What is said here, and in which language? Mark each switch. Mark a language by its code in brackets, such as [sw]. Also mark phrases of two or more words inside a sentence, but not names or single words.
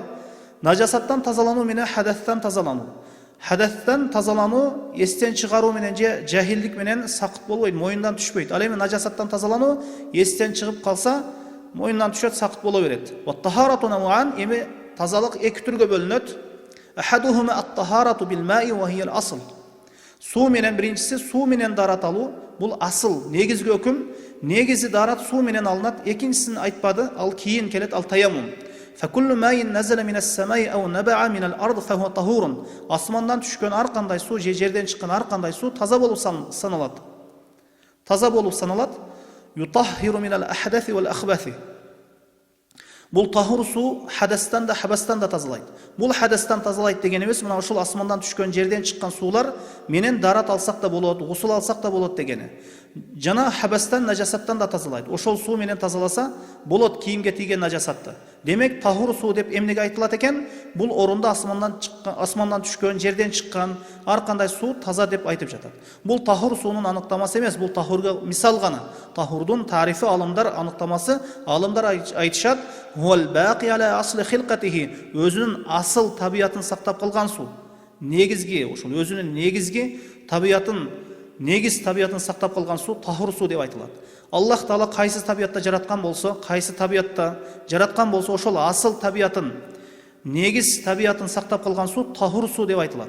[ky] Najasаттан тазалануу менен хадастан тазалануу. Хадастан тазалануу эстен чыгаруу менен же жахилдик менен сакыт болбойт, моюндан түшпөйт. Ал эми najasаттан тазалануу эстен чыгып калса, моюндан түшөт, сакыт боло берет. [ar] والطهارة نوعان, [ky] эми тазалык эки түргө бөлүнөт. [ar] أحدهما الطهارة بالماء وهي الأصل. [ky] Суу менен биринчиси суу менен дарат алуу, бул асыл, негизги өкүм. Негизи дарат суу менен алынат. Экинчисин айтпады, ал кийин келет, ал таяммум. [ar] فكل ماء نزل من السماء أو نبع من الأرض فهو طهور. [ky] Асмандан түшкөн ар кандай суу, же жерден чыккан ар кандай суу таза болуп саналат. Таза болуп саналат. [ar] يطهر من الأحداث والأخباث. [ky] Бул тахур суу хадастан да хабастан да тазалайт. Бул хадастан тазалайт дегенибиз, мына ошол асмандан түшкөн, жерден чыккан суулар менен дарат алсак да болот, гусул алсак да болот дегени. Жана хабастан najasаттан да тазалайт. Ошол суу менен тазаласа болот кийимге тийген najasатты. Демек тахур суу деп эмнеге айтылат экен? Бул орунда асмандан түшкөн, жерден чыккан ар кандай суу таза деп айтып жатат. Бул тахур суунун аныктамасы эмес, бул тахурга мисал гана. Тахурдун тарифи алымдар аныктамасы, алымдар айтышат, [ar] "هو الباقي على أصل خلقته", [ky] өзүнүн асыл табиятын сактап калган суу. Негизги, ошол өзүнүн негизги табиятын, негиз табиятын сактап калган суу тахур суу деп айтылат. Аллах Таала кайсы табиятта жараткан болсо, кайсы табиятта жараткан болсо, ошол асыл табиятын, негиз табиятын сактап калган суу тахур суу деп айтылат.